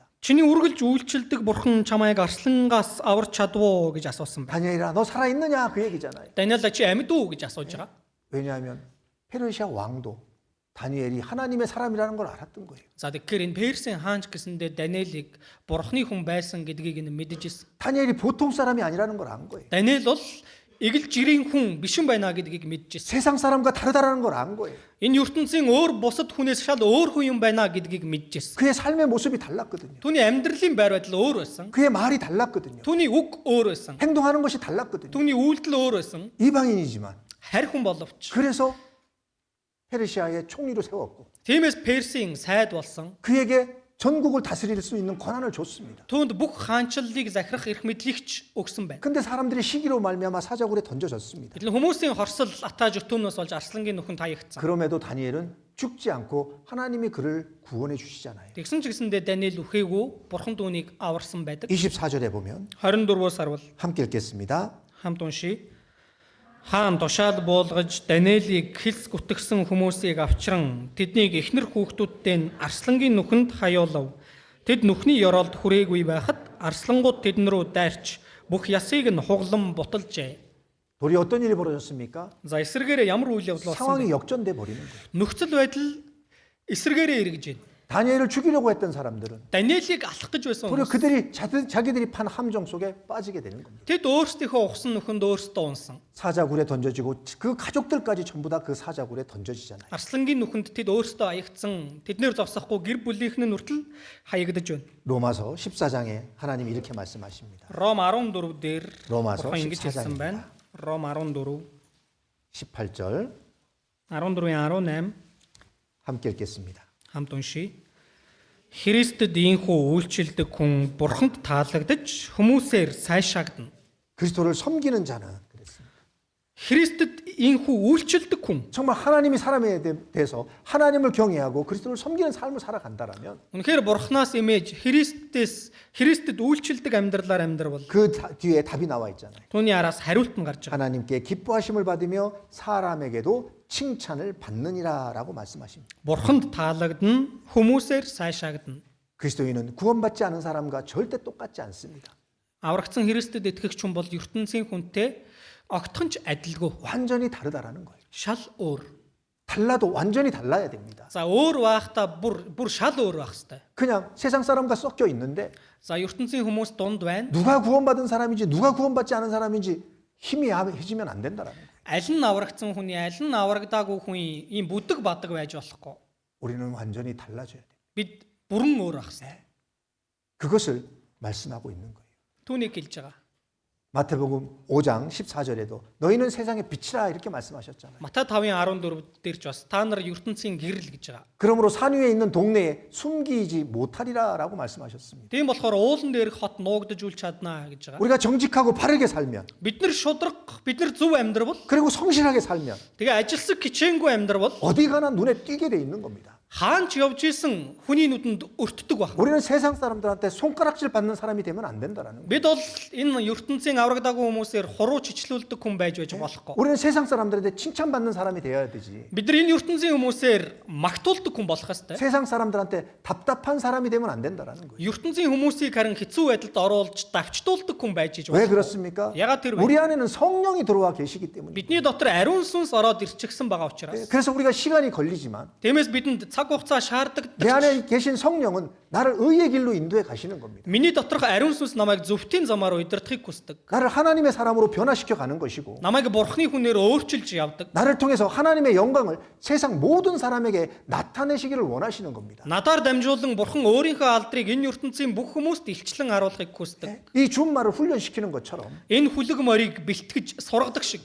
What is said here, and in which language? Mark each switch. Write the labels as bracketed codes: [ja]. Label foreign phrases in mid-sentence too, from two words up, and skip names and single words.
[mn] чиний үргэлж үйлчилдэг бурхан чамайг арслангаас аварч чадвуу гэж асуусан байна. [ko] 다니엘아, 너 살아있느냐 그 얘기잖아요. [mn] Даниэлаа чи амьд уу гэж асууж байгаа. [ko] 왜냐하면 페르시아 왕도 다니엘이 하나님의 사람이라는 걸 알았던 거예요. [mn] За тэгэхээр энэ Персийн хаанч гэсэндээ Даниэлийг бурхны хүн байсан гэдгийг нь мэдэж ирсэн. [ko] 다니엘이 보통 사람이 아니라는 걸 안 거예요. [mn] Даниэл бол эгэл жирийн хүн биш юм байна гэдгийг мэдэж ирсэн. [ko] 세상 사람과 다르다라는 걸 안 거예요. [mn] Энэ ертөнцийн өөр бусад хүнээс шал өөр хүн юм байна гэдгийг мэдэж ирсэн. [ko] 그의 삶의 모습이 달랐거든요. [mn] Түүний амьдралын байр байдал өөр байсан. [ko] 그의 말이 달랐거든요. [mn] Түүний үг өөр байсан. [ko] 행동하는 것이 달랐거든요. [mn] Түүний үйлдэл өөр байсан. [ko] 이방인이지만 [mn] Харь хүн боловч. [ko] 그래서 페르시아의 총리로 세웠고 [mn] Тиймээс Персийн сайд болсон. [ko] 그에게 전국을 다스릴 수 있는 권한을 줬습니다. [mn] Түүнд бүх хаанчлалыг захирах эрх мэдлэгч өгсөн байна. [ko] 근데 사람들이 시기로 말미암아 사자굴에 던져졌습니다. [mn] Гэтэл хүмүүсийн хорсол атааж өтөөнөөс болж арслангийн нүхэнд хаягдсан. [ko] 그럼에도 다니엘은 죽지 않고 하나님이 그를 구원해 주시잖아요. [mn] Тэгсэн ч гэсэндээ Даниэл үхээгүй бурхан түүнийг аварсан байдаг. [ko] 24절에 보면 [mn] 24-өөс харвал [ko] 함께 읽겠습니다. [mn] хамт уншия. Хаан тушаал буулгаж Даниэлийг хилс гүтгсэн хүмүүсийг авчран тэднийг эхнэр хүүхдүүдтэй нь арслангийн нүхэнд хаяулав. Тэд нүхний ёроолд хүрээгүй байхад арслангууд тэдэн рүү дайрч бүх ясыг нь хуглан буталжээ. [ko] 도리 어떤 일이 벌어졌습니까? [mn] За эсрэгээрээ ямар үйл явдал болсон [ko] 상황이 [mn] бэ? [ko] 역전돼 버리는 거예요. [mn] Нөхцөл байдал эсрэгээрээ эргэж байна. [ko] 다니엘을 죽이려고 했던 사람들은 [mn] Даниэлийг алах гэж байсан [ko] 도리어 [mn] хүмүүс. [ko] 그들이 자기들이 판 함정 속에 빠지게 되는 겁니다. [mn] Тэд өөрсдийнхөө ухсан нүхэнд өөрсдөө унсан. [ko] 사자굴에 던져지고 그 가족들까지 전부 다 그 사자굴에 던져지잖아요. [mn] Арслангийн нүхэнд тэд өөрсдөө аягдсан. Тэднэр зогсохгүй гэр бүлийнх нь нүртэл хаягдаж байна. [ko] 로마서 14장에 하나님이 이렇게 말씀하십니다. [mn] Ром 14 дээр [ko] 로마서 [mn] Бурхан ингэж хэлсэн [ko] 14장입니다. [mn] байна. Ром 14 [ko] 18절 [mn] 14-18 [ko] 함께 읽겠습니다. [mn] хамт уншия. Христэд ийхүү үйлчлдэг хүн бурханд таалагдж хүмүүсээр сайшаагдана. [ko] 그리스도를 섬기는 자는 그랬습니다. [mn] Христэд ийхүү үйлчлдэг хүн [ko] 정말 하나님이 사람에 대해서 하나님을 경외하고 그리스도를 섬기는 삶을 살아간다라면 [mn] үнэхээр бурхнаас имэж Христэд үйлчлдэг амьдралаар амьдрал [ko] 그 뒤에 답이 나와 있잖아요. [mn] түүний араас хариулт нь гарч байгаа. [ko] 하나님께 기뻐하심을 받으며 사람에게도 칭찬을 받느니라라고 말씀하십니다. [mn] Бурханд таалагдана, хүмүүсээр сайшаагдана. [ko] 그리스도인은 구원받지 않은 사람과 절대 똑같지 않습니다. [mn] Аврагдсан Христэд итгэгч хүн бол ертөнцийн хүнтэй огтхонч адилгүй. [ko] 완전히 다르다라는 거예요. [mn] Шал өөр. [ko] 달라도 완전히 달라야 됩니다. [mn] За өөр байхдаа бүр шал өөр байх хэвээр. [ko] 그냥 세상 사람과 섞여 있는데 [mn] За ертөнцийн хүмүүс дунд байна. [ko] 누가 구원받은 사람인지 누가 구원받지 않은 사람인지 희미해지면 안 된다라는 거예요. [mn] Аль нь аврагдсан хүний, аль нь аврагдаагүй хүн ийм бүдэг бадаг байж болохгүй. [ko] 우리는 완전히 달라져야 돼요. [mn] Бид бүрэн өөр байх хэвээр. [ko] 그것을 말씀하고 있는 거예요. [mn] Түүнийг хэлж байгаа. [ko] 마태복음 5장 14절에도 너희는 세상의 빛이라 이렇게 말씀하셨잖아요. [mn] Матай 5:14 дээр ч бас та нар ертөнцийн гэрэл гэж байгаа. [ko] 그러므로 산 위에 있는 동네에 숨기지 못하리라라고 말씀하셨습니다. [mn] Тийм болохоор уулан дээрх хот нуугдаж үл чаднаа гэж байгаа. [ko] 우리가 정직하고 바르게 살면 [mn] Бид нар шудраг, бид нар зөв амьдрал, [ko] 그리고 성실하게 살면 [mn] тэгээ ажилсаг хичээнгүй амьдрал [ko] 어디 가나 눈에 띄게 돼 있는 겁니다. [mn] хаанч явж исэн хүний нүдэнд өртдөг байна. [ko] 우리는 세상 사람들한테 손가락질 받는 사람이 되면 안 된다라는 거예요. [mn] Бид бол энэ ертөнцийн аврагдаагүй хүмүүсээр хуруу чичлүүлдэг хүн байж болохгүй. [ko] 우리는 세상 사람들한테 칭찬받는 사람이 되어야 되지. [mn] Бид нар энэ ертөнцийн хүмүүсээр магтуулдаг хүн болох ёстой. [ko] 세상 사람들한테 답답한 사람이 되면 안 된다라는 거예요. [mn] ертөнцийн хүмүүсийг харин хэцүү байдалд оруулж давчдуулдаг хүн байж [ko] 왜 [mn] болохгүй. [ko] 그렇습니까? [mn] 야가 тэр [ko] 우리 안에는 성령이 들어와 계시기 때문에. [mn] Бидний дотор ариун сүнс ороод ирчихсэн байгаа учраас. [ko] 그래서 우리가 시간이 걸리지만 [mn] Тиймээс бидэнд цаг хугацаа шаарддаг. [ko] 내 안에 계신 성령은 나를 의의 길로 인도해 가시는 겁니다. [mn] Миний доторх ариун сүнс намайг зөвхтийн замаар удирдахыг хүсдэг. [ko] 나를 하나님의 사람으로 변화시켜 가는 것이고 [mn] Намайг бурхны хүнээр өөрчилж явдаг. [ko] 나를 통해서 하나님의 영광을 세상 모든 사람에게 나타내시기를 원하시는 겁니다. [mn] Надаар дамжуулан бурхан өөрийнхөө алдрыг энэ ертөнцийн бүх хүмүүст илчлэн харуулахыг хүсдэг. [ko] 이 준말을 훈련시키는 것처럼 [mn] Энэ хүлэг морийг бэлтгэж сургадаг шиг.